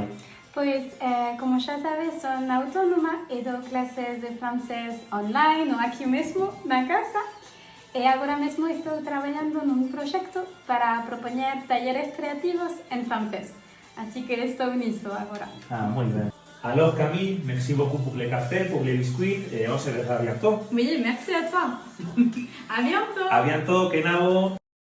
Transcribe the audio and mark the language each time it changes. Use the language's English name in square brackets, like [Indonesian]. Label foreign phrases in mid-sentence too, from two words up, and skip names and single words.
[Galician] Pois, como xa sabes, son autónoma e dou clases de francés online ou aquí mesmo, na casa. E agora mesmo estou traballando nun proxecto para propoñer talleres creativos en francés. Así que estou nisso agora. Ah, moi ben. [French] Alors Camille, merci beaucoup pour les cafés, pour les biscuits, et on se verra bientôt. Oui, merci à toi. À bientôt. À bientôt, Kenavo.